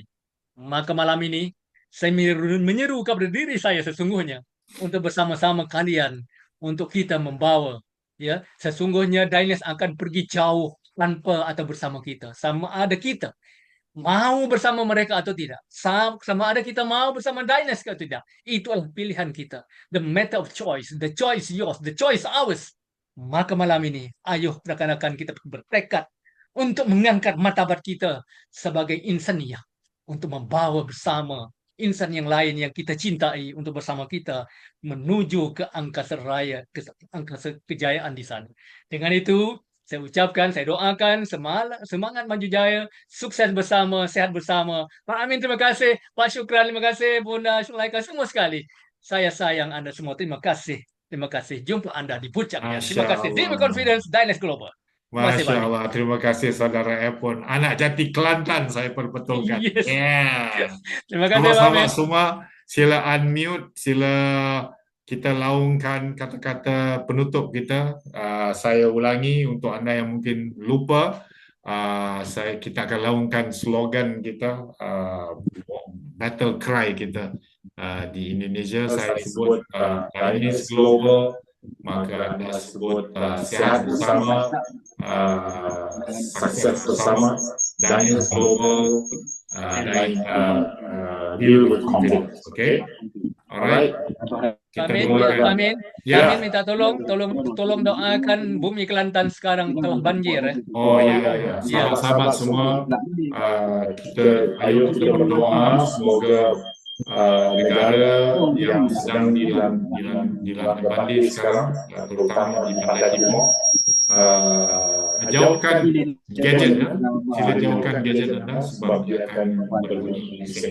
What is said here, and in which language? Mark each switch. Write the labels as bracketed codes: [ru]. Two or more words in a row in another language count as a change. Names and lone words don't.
[ms] Maka malam ini, saya menyeru kepada diri saya sesungguhnya untuk bersama-sama kalian, untuk kita membawa ya, sesungguhnya Dainis akan pergi jauh tanpa atau bersama kita. Sama ada kita mau bersama mereka atau tidak. Sama ada kita mau bersama Dainis atau tidak. Itu adalah pilihan kita. [en] The matter of choice. The choice yours. The choice ours. [ms] Maka malam ini, ayo rekan-rekan kita bertekad untuk mengangkat martabat kita sebagai insaniah. Untuk membawa bersama insan yang lain yang kita cintai untuk bersama kita menuju ke angkasa raya, ke angkasa kejayaan di sana. Dengan itu, saya ucapkan, saya doakan semangat maju jaya, sukses bersama, sehat bersama. Pak Amin, terima kasih. Pak Syukran, terima kasih. Bunda Syulaika, semua sekali. Saya sayang Anda semua. Terima kasih. Terima kasih. Jumpa Anda di puncaknya. Terima kasih. [en] Deep Confidence, Dainis Global. [ms] Masya Allah, terima kasih Saudara Epon. Anak jati Kelantan, saya perbetulkan. [en] Yes. Yeah. [ms] Terima kasih, sama-sama semua, sila unmute, sila kita laungkan kata-kata penutup kita. Saya ulangi untuk anda yang mungkin lupa. kita akan laungkan slogan kita, [en] battle cry [ms] kita di Indonesia. Saya sebut Diners Global, maka Anda sebut sehat bersama, sukses bersama, Diners Global, dan [en] deal with confidence. Okay, alright. Kita [ms] Amin, mulakan. amin. Ya. Amin minta tolong doakan bumi Kelantan sekarang telah banjir ya. Oh ya. Sahabat-sahabat semua, ayo kita berdoa semoga negara yang sedang dilanda banjir sekarang, terutama di Pantai Timur, jauhkan gadget, sila jauhkan gadget anda sebab dia akan berbunyi bising.